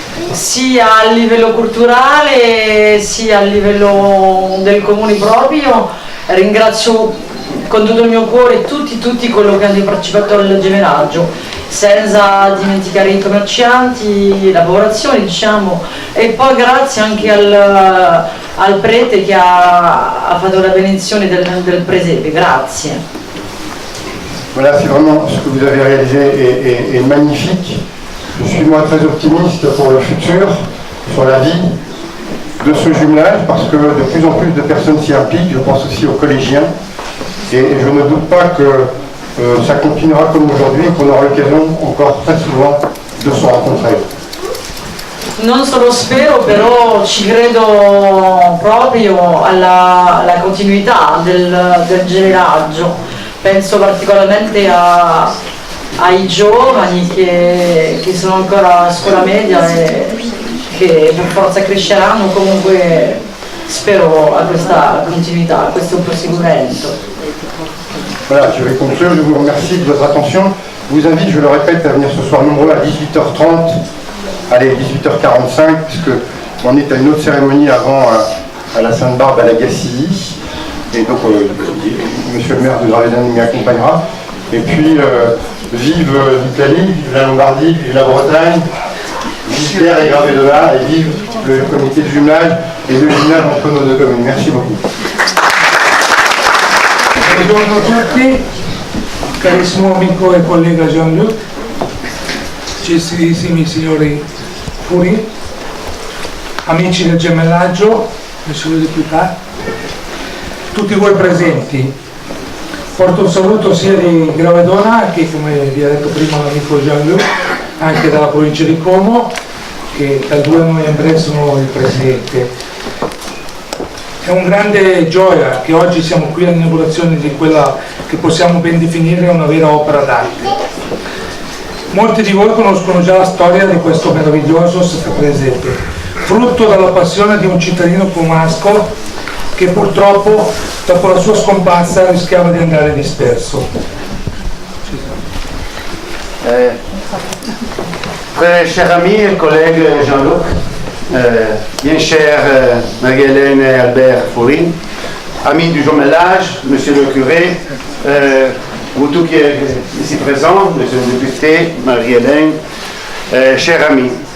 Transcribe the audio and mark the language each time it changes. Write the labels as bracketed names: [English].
[Italian] Sia a livello culturale sia a livello del comune proprio, ringrazio con tutto il mio cuore tutti coloro che hanno partecipato al gemelaggio, senza dimenticare i commercianti, la popolazione diciamo, e poi grazie anche al prete che ha fatto la benedizione del presepe, grazie. [French] Voilà, c'est vraiment ce que vous avez réalisé est magnifique. Je suis moi très optimiste pour le futur, sur la vie de ce jumelage, parce que de plus en plus de personnes s'y impliquent, je pense aussi aux collégiens, et je ne doute pas que ça continuera comme aujourd'hui et qu'on aura l'occasion encore très souvent de se rencontrer. Non solo spero, però ci credo proprio alla continuità del gemelaggio. Penso particolarmente ai giovani che sono ancora a scuola media e che per forza cresceranno, comunque spero a questa continuità, a questo proseguimento. Voilà, je vais conclure, je vous remercie de votre attention. Je vous invite, je le répète, à venir ce soir nombreux à 18h30, allez 18h45, puisque on est à une autre cérémonie avant à la Sainte-Barbe à la Gacilly. Et donc, monsieur le maire de Gravedona m'y accompagnera. Et puis, vive l'Italie, vive la Lombardie, vive la Bretagne, vive Pierre et Gravedona, et vive le comité de jumelage et le jumelage entre nos deux communes. Merci beaucoup. [Italian] Buongiorno a tutti, carissimo amico e collega Jean-Luc, gentilissimi signori Furi, amici del gemellaggio, [French] monsieur le député, [Italian] tutti voi presenti. Porto un saluto sia di Gravedona che, come vi ha detto prima l'amico Jean-Luc, anche dalla provincia di Como, che da 2 novembre sono il presidente. È un grande gioia che oggi siamo qui all'inaugurazione di quella che possiamo ben definire una vera opera d'arte. Molti di voi conoscono già la storia di questo meraviglioso presepe, frutto della passione di un cittadino comasco che purtroppo dopo la sua scomparsa rischiava di andare disperso. [French] Cher ami et collègue Jean-Luc, bien cher Marie-Hélène et Albert Foury, amis du Jommelage, monsieur le curé, vous tous qui êtes ici présents, monsieur le député, Marie-Hélène, chers amis.